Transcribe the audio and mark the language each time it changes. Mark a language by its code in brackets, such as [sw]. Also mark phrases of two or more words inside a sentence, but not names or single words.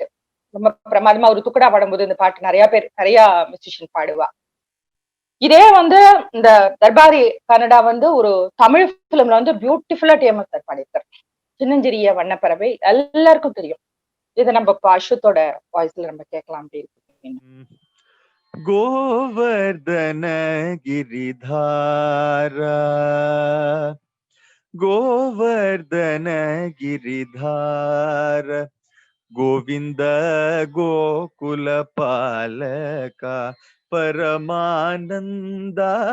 [ta] ரொம்ப பிரமாதமா ஒரு துக்கடா பாடும்போது இந்த பாட்டு நிறைய மியூசிஷியன் பாடுவா. இதே வந்து இந்த தர்பாரி கன்னடா வந்து ஒரு தமிழ் பிலிம்ல வந்து பியூட்டிஃபுல்லா டிஎம்எஸ் சார் பாடியிருக்காரு. சின்னஞ்சிறிய வண்ணப்பறவை எல்லாருக்கும் தெரியும். இதை நம்ம இப்போ அஸ்வத்தோட வாய்ஸ்ல நம்ம கேட்கலாம் அப்படி இருக்கு. [sa] गोवर्धन गिरिधारा गोवर्धन गिरिधार गोविंद गोकुल पालका परमानंदा